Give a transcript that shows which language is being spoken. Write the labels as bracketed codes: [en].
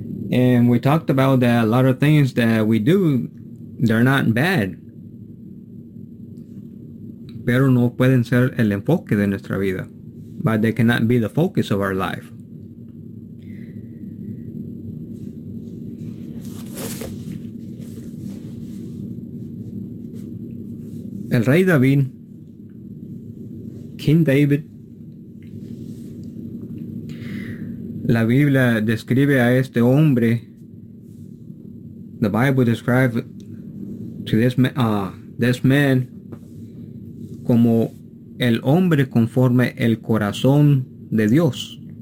[en] And we talked about that a lot of things that we do, they're not bad. [es] Pero no pueden ser el enfoque de nuestra vida. [en] But they cannot be the focus of our life. [es] El rey David, King David, la Biblia describe a este hombre, [en] the Bible describes to this man [es] como el hombre conforme el corazón de Dios.